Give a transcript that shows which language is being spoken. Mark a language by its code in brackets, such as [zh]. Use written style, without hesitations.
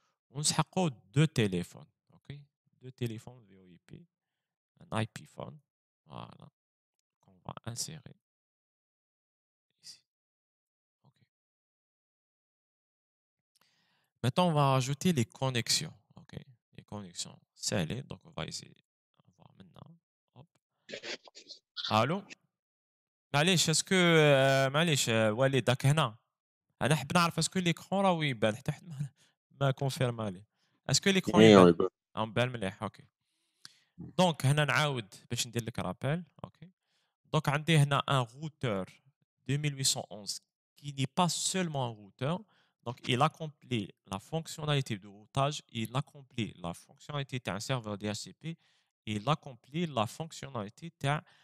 [fr] On a deux téléphones, ok, deux téléphones VoIP, un IP phone, voilà, qu'on va insérer ici. Ok. Maintenant, on va ajouter les connexions, ok, les connexions scellées. Donc, on va essayer de voir maintenant. Hop. Allô? [ar] معليش اسكو معليش وليد راك هنا انا حاب نعرف اسكو ليكرون راهو يبان حتى حد ما كونفيرما لي اسكو ليكرون ايه يبان يبقى [fr] بان مليح اوكي دونك هنا نعاود باش ندير لك رابيل اوكي دونك عندي هنا ان routeur 2811 qui n'est pas seulement un routeur donc il accomplit la fonctionnalité de routage il accomplit la fonctionnalité d'un serveur DHCP et il accomplit la fonctionnalité d'un